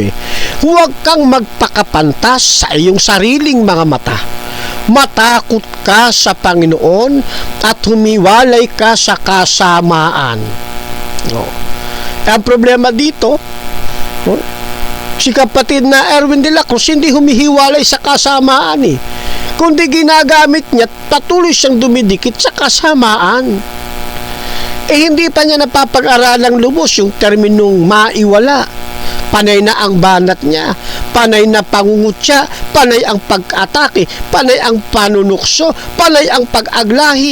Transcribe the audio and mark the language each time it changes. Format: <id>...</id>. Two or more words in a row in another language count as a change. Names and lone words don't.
<tl>Huwag kang magpakapantas sa iyong sariling mga mata. Matakot ka sa Panginoon at humiwalay ka sa kasamaan. Ang problema dito, si kapatid na Erwin de la Cruz hindi humihiwalay sa kasamaan kundi ginagamit niya, patuloy siyang dumidikit sa kasamaan. Hindi pa niya napapag-aralang lubos yung terminong maiwala. Panay na ang banat niya, panay na pangungutya, panay ang pag-atake, panay ang panunukso, panay ang pag-aglahi.</tl>